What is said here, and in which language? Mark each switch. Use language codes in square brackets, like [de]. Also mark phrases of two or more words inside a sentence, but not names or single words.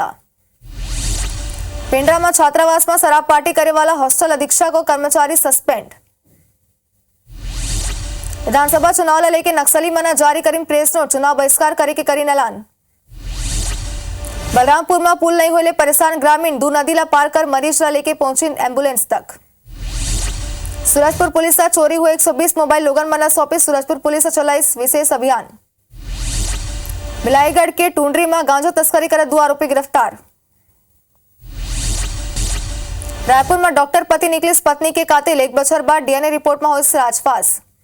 [hne] पेंड्रा में छात्रावास में शराब पार्टी करे वाला हॉस्टल अधीक्षक और कर्मचारी सस्पेंड। विधानसभा चुनाव लेके नक्सली मना जारी करीन प्रेस नोट, चुनाव बहिष्कार करे के करीन ऐलान। बलरामपुर में पुल नहीं होले परेशान ग्रामीण दू नदी ला पार कर मरीज ला लेके पहुंची एम्बुलेंस तक। सूरजपुर पुलिस ला चोरी हुए 120 मोबाइल लोगन मन ला सौंपे। सूरजपुर पुलिस चलाई विशेष अभियान। बिलाईगढ़ के टूंडरी में गांजा तस्करी कर 2 आरोपी गिरफ्तार। रायपुर में डॉक्टर पति निकली पत्नी के कातिल, 1 बछर बाद डीएनए रिपोर्ट में हुई राजपास।